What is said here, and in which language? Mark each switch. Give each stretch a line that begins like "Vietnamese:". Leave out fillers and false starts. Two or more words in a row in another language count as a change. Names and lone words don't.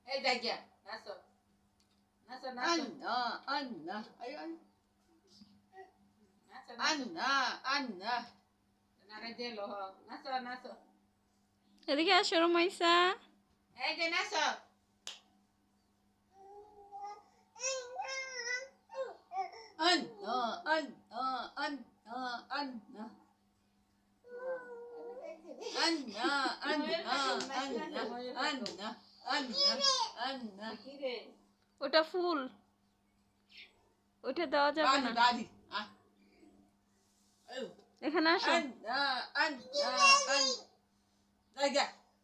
Turkish: gel. Nasıl? Nasıl? Anna, Anna. Ay ay. Nasıl? Anna, Anna.
Bangla: নারে দিলো নাচো নাচো এদিকে আসো রুমাইসা। এই যে নাচো Anna, Anna, Anna, Anna. Anna, Anna, Anna, Anna, Anna, Anna. কি রে ওটা ফুল, ওটা দেওয়া যাবে না।
English: Daddy, ah. Oh.
Bangla: এখানে আসো। Anna, Anna, Anna.
English: Like that.